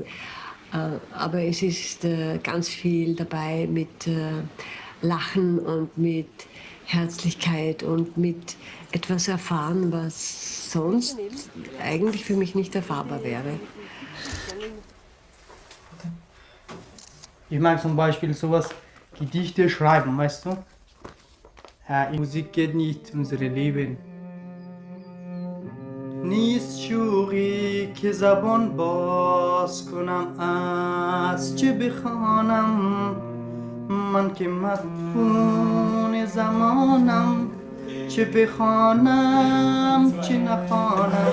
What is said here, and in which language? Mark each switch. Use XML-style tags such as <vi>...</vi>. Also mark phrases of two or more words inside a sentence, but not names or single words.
<de>Aber es ist ganz viel dabei mit Lachen und mit Herzlichkeit und mit etwas erfahren, was sonst eigentlich für mich nicht erfahrbar wäre. Ich mag zum Beispiel sowas, Gedichte schreiben, weißt du? Musik geht nicht unser Leben.</de> <fa>نیست شوقی که زبان باز کنم از چه بخوانم من که مدفون زمانم چه بخوانم چه نخوانم</fa>